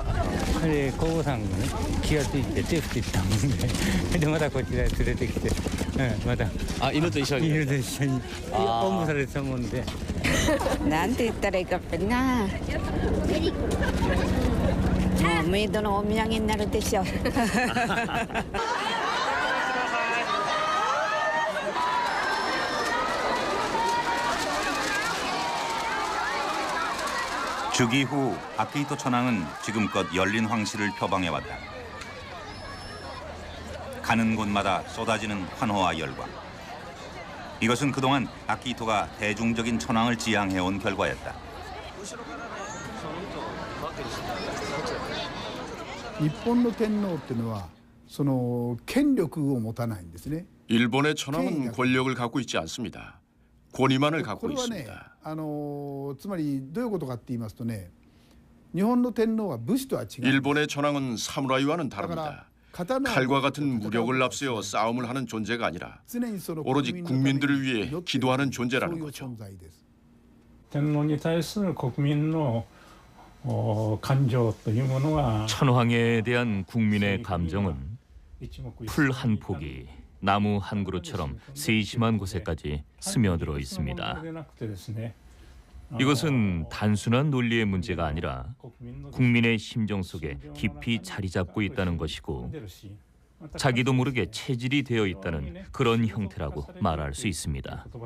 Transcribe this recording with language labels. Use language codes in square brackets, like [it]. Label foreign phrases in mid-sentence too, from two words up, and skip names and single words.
[ja] 皇后さんがね、気がついて手振ってたもんで、でまたこちらへ連れてきて、また犬と一緒におんぶされてたもんで。なんて言ったらいいかっぺな。もうメイドのお土産になるでしょう。 [ko] 즉위 후 아키히토 천황은 지금껏 열린 황실을 표방해왔다. 가는 곳마다 쏟아지는 환호와 열광. 이것은 그동안 아키히토가 대중적인 천황을 지향해온 결과였다. [ja] 日本の天皇っていうのはその権力を持たないんですね。 [ko] 일본의 천황은 권력을 갖고 있지 않습니다. 권위만을 갖고 [ja] これはね [ko] 있습니다. [ja] つまりどういうことかって言いますとね、日本の天皇は武士とは違う。 [ko] 일본의 천황은 사무라이와는 다릅니다. 칼과 같은 무력을 앞세워 싸움을 하는 존재가 아니라 오로지 국민들을 위해 기도하는 존재라는 거죠. [ja] 天皇に対する国民の感情というものが [ko] 천황에 대한 국민의 감정은 풀 한 폭이 나무 한 그루처럼 세심한 곳에까지 스며들어 있습니다. 이것은 단순한 논리의 문제가 아니라 국민의 심정 속에 깊이 자리 잡고 있다는 것이고 자기도 모르게 체질이 되어 있다는 그런 형태라고 말할 수 있습니다.